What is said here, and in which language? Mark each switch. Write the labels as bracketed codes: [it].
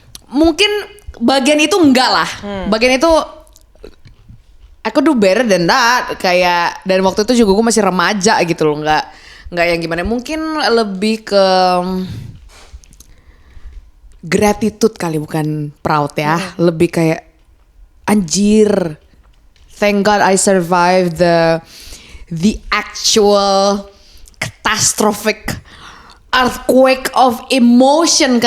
[id] Mungkin bagian itu enggak lah. Bagian itu aku [en] do better than that. [id] Kayak dan waktu itu juga gue masih remaja gitu loh, nggak yang gimana. Mungkin lebih ke gratitude kali, bukan proud ya. Lebih kayak anjir, [en] thank God I survived the actual catastrophic earthquake of emotion.